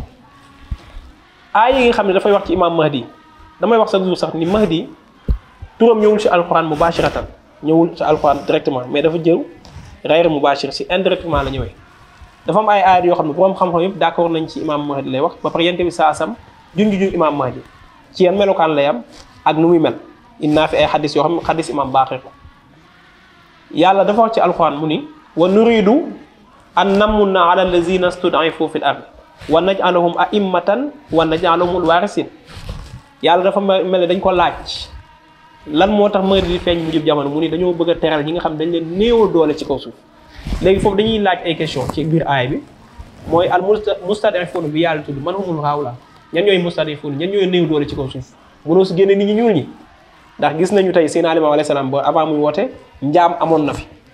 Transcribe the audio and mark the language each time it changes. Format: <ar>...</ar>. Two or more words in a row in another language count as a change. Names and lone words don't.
<wo>aay yi nga xam ne dafay wax ci imam Mahdi damay wax</wo> <fr>chaque jour</fr> <wo>sax ni Mahdi turam ñëwul ci alquran mubashiratan ñëwul ci alquran</wo> <fr>directement mais</fr> <wo>dafa jëw</wo> <ar>غير مباشر</ar> <wo>ci indirectement la ñëwee dafa am ay ayat yoo xam ne borom xam-xam yëpp d'accord nañ ci imam Mahdi lay wax ba pare yenente bi saa sam junj imam Mahdi ci yan melokaan lay am ak nu muy mel innaa fi ay xadis yoo xam ne xadis imam Baqir la yàlla dafa wax ci alquran mu ni</wo> <ar>ونريد أن نمن على الذين استضعفوا في الأرض ونجعلهم أئمة ونجعلهم الوارثين</ar> <wo>yàlla dafa mel ne dañ ko laaj lan moo tax Mahdi di feeñ mu jub jamono mu ni dañoo bëgg a teral ñi nga xam dañ leen néewal doole ci kaw suuf léegi foofu dañuy laaj ay question ci biir aay bi mooy al mustad'ifun bi yàlla tudd</wo> <ar>من هم هؤلاء</ar> <wo>ñan ñooy mustad'ifun ñan ñooy néew doole ci kaw suuf mënoo si génne nit ñi ñuul ñi ndax gis nañu tey Seydina Limaamu</wo> <ar>عليه السلام</ar> <wo>ba avant muy woote njaam amoon na fi</wo>